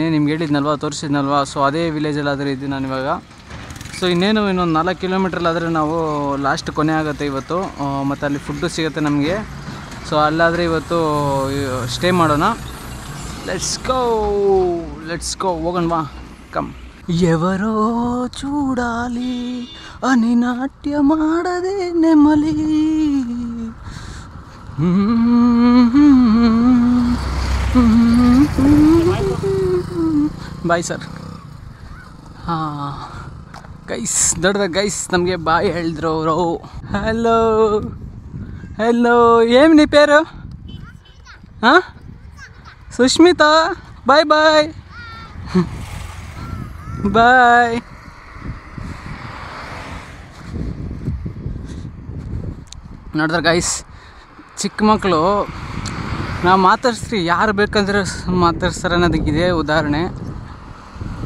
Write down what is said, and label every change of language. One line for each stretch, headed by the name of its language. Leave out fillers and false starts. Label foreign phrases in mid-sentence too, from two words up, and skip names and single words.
Kannada: ನಿಮ್ಗೆ ಹೇಳಿದ್ನಲ್ವ, ತೋರಿಸಿದ್ನಲ್ವ. ಸೊ ಅದೇ ವಿಲೇಜಲ್ಲಾದರೆ ಇದ್ದೀನಿ ನಾನು ಇವಾಗ. ಸೊ ಇನ್ನೊಂದು 4 ಕಿಲೋಮೀಟ್ರಲ್ಲಾದರೆ ನಾವು ಲಾಸ್ಟ್ ಕೊನೆ ಆಗುತ್ತೆ ಇವತ್ತು. ಮತ್ತು ಅಲ್ಲಿ ಫುಡ್ಡು ಸಿಗುತ್ತೆ ನಮಗೆ. ಸೊ ಅಲ್ಲಾದರೆ ಇವತ್ತು ಸ್ಟೇ ಮಾಡೋಣ.
English: let's go
Kannada: ಹೋಗೋಣವಾ, ಕಮ್.
Telugu: ఎవరో చూడాలి అని నాట్యమాడదే నెమలి,
English: bye sir.
Kannada: ಗೈಸ್ ದೊಡ್ಡದ ಗೈಸ್ ನಮಗೆ ಬಾಯ್ ಹೇಳಿದ್ರು ಅವರು.
Telugu: ಹಲೋ ಏಮ್ నీ పేరు?
Kannada: ಸುಷ್ಮಿತಾ. ಬಾಯ್ ನೋಡಿದ್ರೆ ಗೈಸ್, ಚಿಕ್ಕ ಮಕ್ಕಳು ನಾವು ಮಾತಾಡ್ಸ್ರಿ ಯಾರು ಬೇಕಂದ್ರೆ ಮಾತಾಡ್ಸ್ತಾರೆ ಅನ್ನೋದಕ್ಕಿದೆ ಉದಾಹರಣೆ.